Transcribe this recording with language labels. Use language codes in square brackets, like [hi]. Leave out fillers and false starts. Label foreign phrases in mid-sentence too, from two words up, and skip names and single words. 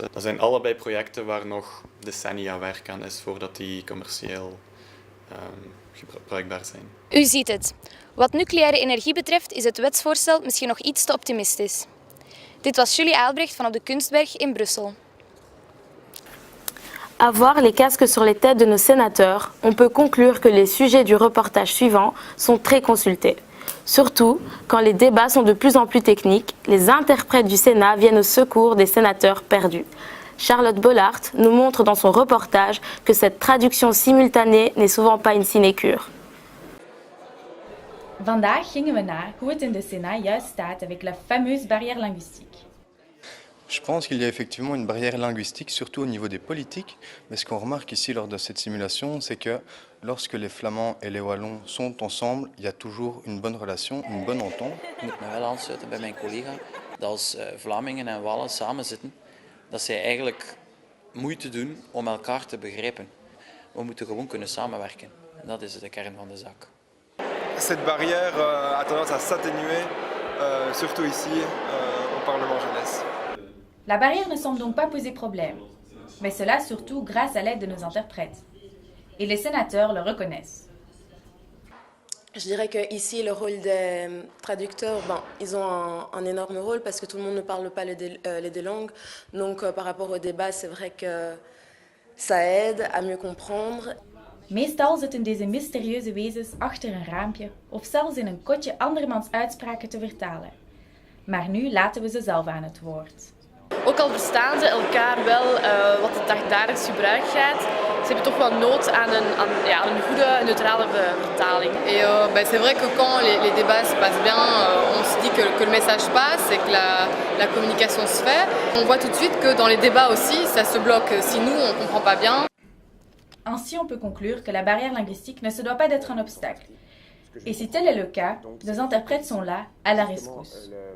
[nl] Dat zijn allebei projecten waar nog decennia werk aan is voordat die commercieel gebruikbaar zijn. U ziet het. Wat nucleaire energie betreft is het wetsvoorstel misschien nog iets te optimistisch. Dit was Julie Albrecht van op de Kunstberg in Brussel. [fr] À voir les casques sur les têtes de nos sénateurs, on peut conclure que les sujets du reportage suivant sont très consultés. Surtout, quand les débats sont de plus en plus techniques, les interprètes du Sénat viennent au secours des sénateurs perdus. Charlotte Bollard nous montre dans son reportage que cette traduction simultanée n'est souvent pas une sinécure. Vandaag gingen we naar hoe het in de Sénat juist staat avec la fameuse barrière linguistique. Je pense qu'il y a effectivement une barrière linguistique, surtout au niveau des politiques. Mais ce qu'on remarque ici lors de cette simulation, c'est que lorsque les Flamands et les Wallons sont ensemble, il y a toujours une bonne relation, une bonne entente. [nl] Ik moet me wel aansluiten bij mijn collega dat als Vlamingen en Wallen samen zitten, dat zij eigenlijk moeite doen om elkaar te begrijpen. We moeten gewoon kunnen samenwerken. En dat is de kern van de zaak. [fr] Cette barrière a tendance à s'atténuer, surtout ici au Parlement jeunesse. La barrière ne semble donc pas poser problème, mais cela surtout grâce à l'aide de nos interprètes. Et les sénateurs le reconnaissent. Je dirais qu'ici, le rôle des traducteurs, ils ont un énorme rôle parce que tout le monde ne parle pas les deux langues. Donc, par rapport au débat, c'est vrai que ça aide à mieux comprendre. [nl] Meestal zitten deze mysterieuze wezens achter een raampje of zelfs in een kotje andermans uitspraken te vertalen. Maar nu laten we ze zelf aan het woord. Ook al verstaan ze elkaar wel wat het dagdagelijks gebruik gaat, ze hebben toch wel nood aan een goede, neutrale vertaling. [fr] Et c'est vrai que quand les débats se passent bien, on se dit que le message passe et que la communication se fait. On voit tout de suite que dans les débats aussi, ça se bloque. Si nous, on ne comprend pas bien. Ainsi, on peut conclure que la barrière linguistique ne se doit pas d'être un obstacle. Et si tel est le cas, nos interprètes sont là, à la rescousse.